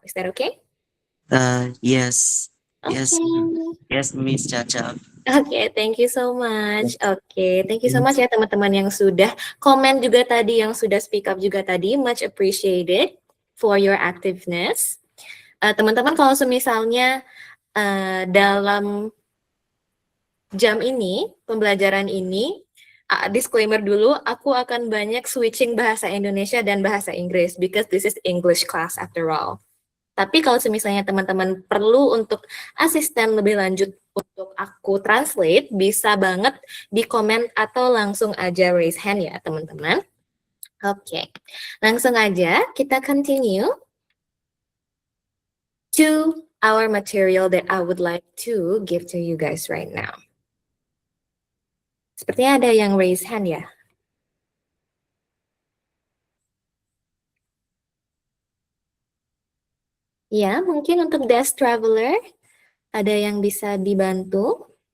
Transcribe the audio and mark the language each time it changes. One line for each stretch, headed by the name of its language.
English: Is that okay? Yes. Okay. Yes, Miss Caca. Okay, thank you so much. Okay, thank you so much
Indonesian: ya teman-teman yang sudah komen juga tadi,
English: yang sudah speak up juga tadi. Much appreciated for your activeness.
Indonesian: Teman-teman kalau semisalnya dalam jam ini, pembelajaran ini, disclaimer dulu, aku akan banyak switching bahasa Indonesia dan bahasa Inggris
English: because this is English class after all.
Indonesian: Tapi kalau misalnya teman-teman perlu untuk asisten lebih lanjut untuk aku translate, bisa banget di komen atau langsung aja raise hand ya teman-teman. Oke, langsung aja kita
English: continue to our material that I would like to give to you guys right now.
Indonesian: Sepertinya ada yang raise hand ya. Ya, mungkin untuk desk traveler, ada yang bisa dibantu?